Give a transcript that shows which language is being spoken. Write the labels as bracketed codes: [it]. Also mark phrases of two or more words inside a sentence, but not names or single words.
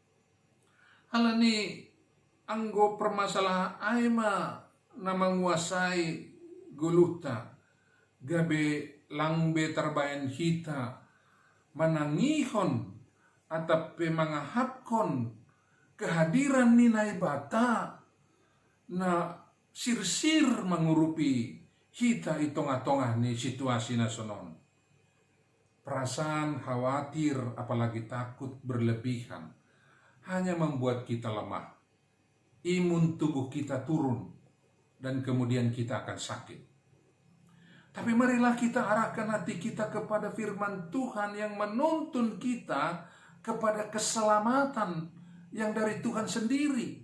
[bts] Halani anggo permasalahan ay na menguasai guluta, gabe langbe terbahen kita manangihon atap mangahapkon kehadiran ni naibata na sirsir mengurupi kita itong-atongah ni situasi nasonon. [id] Perasaan khawatir apalagi takut berlebihan hanya membuat kita lemah. Imun tubuh kita turun dan kemudian kita akan sakit. Tapi marilah kita arahkan hati kita kepada firman Tuhan yang menuntun kita kepada keselamatan yang dari Tuhan sendiri.